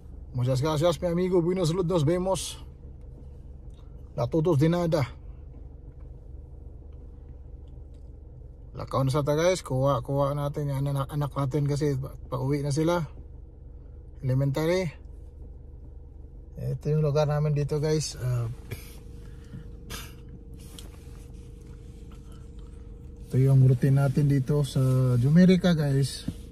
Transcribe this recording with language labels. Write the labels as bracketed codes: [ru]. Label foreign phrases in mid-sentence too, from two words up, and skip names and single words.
[es] Muchas gracias, mi amigo. Buenos, nos vemos. La todos de nada. [ceb] Lakaw na sa ta guys. [tl] Kuha natin yung anak natin kasi pauwi na sila. Elementary. Ito yung lugar namin dito guys. Ito yung routine natin dito sa Jumerica guys.